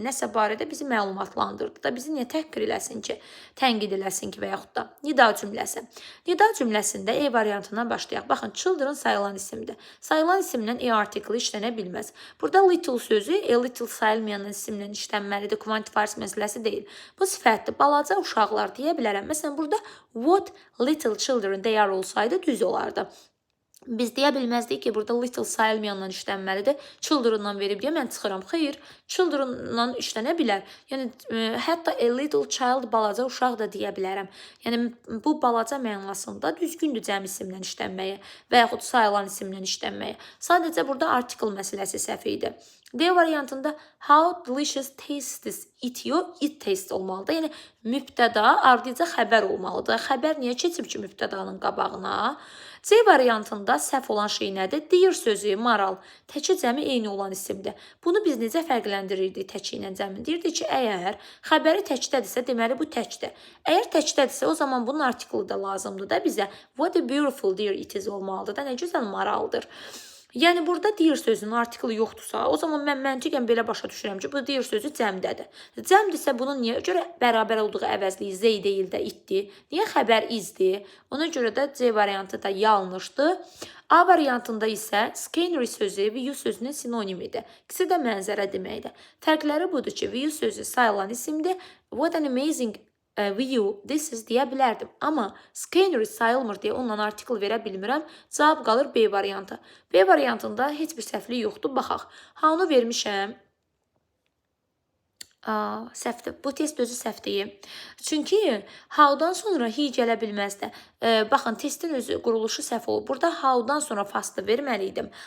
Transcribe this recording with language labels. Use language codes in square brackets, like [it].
[az] Nəsə barədə bizi məlumatlandırdı da, bizi niyə təhqir eləsin ki, tənqid eləsin ki və yaxud da nida cümləsi. Nida cümləsində E variantından başlayaq. Baxın, children sayılan isimdir. Sayılan isimlə E artikli işlənə bilməz. Burada little sözü a little sayılmayan isimlə işlənməlidir. Quantifiers məsələsi deyil. Bu sifətdir. Balaca uşaqlar deyə bilərəm. Məsələn, burada [en] what little children they are [az] olsaydı düz olardı. Biz deyə bilməzdik ki, burada little sayılmayanla işlənməlidir. Children'la verib deyə mən çıxıram. Xeyr, children'la işlənə bilər. Yəni, hətta [en] a little child, [az] balaca uşaq da deyə bilərəm. Yəni, bu balaca mənasında düzgündür cəm isimlə işlənməyə və yaxud sayılan isimlə işlənməyə. Sadəcə burada article məsələsi səhv idi. D variantında [en] how delicious tastes it taste [az] olmalıdır. Yəni, mübtəda ardıca xəbər olmalıdır. Xəbər niyə keçib ki, mübtədanın qabağına? C variantında səhv olan şey nədir? Dear sözü, maral, təki cəmi eyni olan isimdir. Bunu biz necə fərqləndirirdik təki ilə cəmin? Deyirdik ki, əgər xəbəri təkdədirsə, deməli bu təkdir. Əgər təkdədirsə, o zaman bunun artiklı da lazımdır da bizə. [en] What a beautiful dear it is [az] olmalıdır da, nə gözəl maraldır. Yəni, burada dear sözünün artiklı yoxdursa, o zaman mən məntiqən belə başa düşürəm ki, bu dear sözü cəmdədir. Cəmdirsə, bunun niyə görə bərabər olduğu əvəzli zey deyil də itdir? Niyə xəbər izdir? Ona görə də C variantı da yanlışdır. A variantında isə scenery sözü view sözünün sinonimidir. İkisi də mənzərə deməkdir. Fərqləri budur ki, view sözü sayılan isimdir. [en] What an amazing view, this is deyə bilərdim. [az] Amma scenery sayılmır deyə onunla artikl verə bilmirəm. Cavab qalır B variantı. B variantında heç bir səhvlik yoxdur. Baxaq. How-nu vermişəm. Səhvdir. Bu test özü səhvdir. Çünki how-dan sonra he gələ bilməzdi. Baxın, testin özü quruluşu səhv olur. Burada how-dan sonra fastı verməliydim.